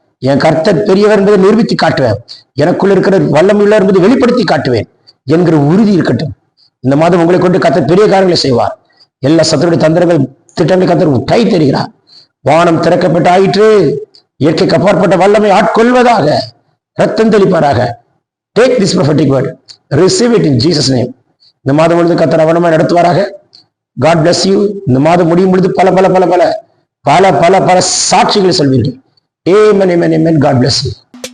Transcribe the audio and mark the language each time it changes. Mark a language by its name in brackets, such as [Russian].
[Tamil] என் கர்த்தர் பெரியவர் என்பதை நிரூபித்து காட்டுவேன். எனக்குள்ள இருக்கிற வல்லமையுள்ள என்பதை வெளிப்படுத்தி காட்டுவேன் என்கிற உறுதி இருக்கட்டும். இந்த மாதம் உங்களை கொண்டு கர்த்தர் பெரிய காரியங்களை செய்வார். எல்லா சத்துருடைய தந்திரங்கள் திட்டங்களை கர்த்தர் கை தெரிகிறார். வானம் திறக்கப்பட்டு ஆயிற்று. இயற்கைக்கு அப்பாற்பட்ட வல்லமை ஆட்கொள்வதாக. ரத்தம் தெளிப்பாராக. [English] Take this prophetic word. Receive it in Jesus' name. [Tamil] இந்த மாதம் முழுது கர்த்தர் அவனமாய் நடத்துவாராக. [English] God bless you. [Tamil] இந்த மாதம் முடியும் பொழுது பல பல பல பல பல பல பல சாட்சிகளை சொல்வீர்கள். [English] Amen, amen, amen. God bless you.